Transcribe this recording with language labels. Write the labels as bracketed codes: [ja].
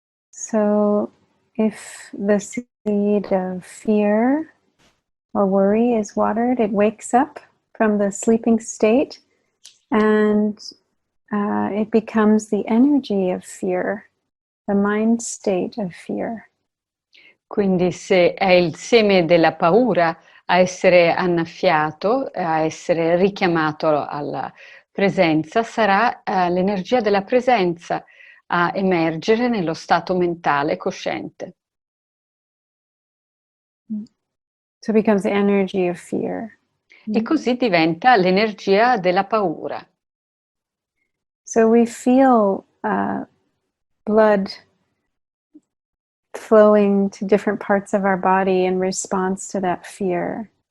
[en] So if the seed of fear or worry is watered, it wakes up from the sleeping state and it becomes the energy of fear, the mind state of fear. [it] Quindi se è il seme della paura a essere annaffiato, a essere richiamato alla presenza, sarà l'energia della presenza a emergere nello stato mentale cosciente. [en] So it becomes the energy of fear. [it] E così diventa l'energia della paura. [en] So we feel blood flowing to different parts of our body in response to that fear.